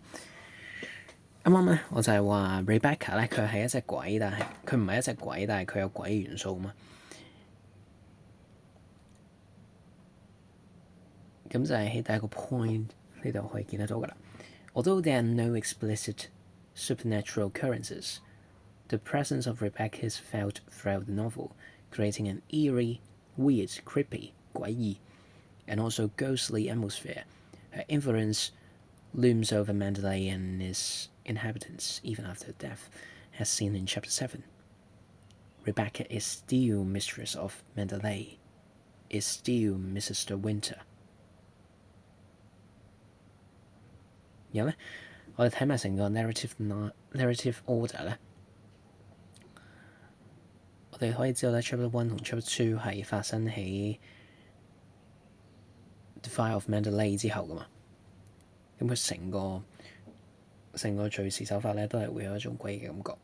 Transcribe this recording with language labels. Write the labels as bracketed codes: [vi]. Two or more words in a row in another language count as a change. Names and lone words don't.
[yue] 啱啱咧我就係話 Rebecca 咧佢係一隻鬼，但係佢唔係一隻鬼，但係佢有鬼元素嘛。咁就係喺第一個 point 呢度可以見得到噶啦。 [en] Although there are no explicit supernatural occurrences, the presence of Rebecca is felt throughout the novel, creating an eerie, weird, creepy, [yue] 詭異, [en] and also ghostly atmosphere. Her influence looms over Mandalay and its inhabitants even after death, as seen in Chapter 7. Rebecca is still mistress of Mandalay, is still Mrs. De Winter. [yue] 然後咧，我哋睇埋成個 [en] narrative order [yue] 咧，我哋可以知道咧 Chapter 1同 Chapter 2係發生喺 The Fire of Mandalay 之後噶嘛。咁佢成個敘事手法咧，都係會有一種詭異嘅感覺。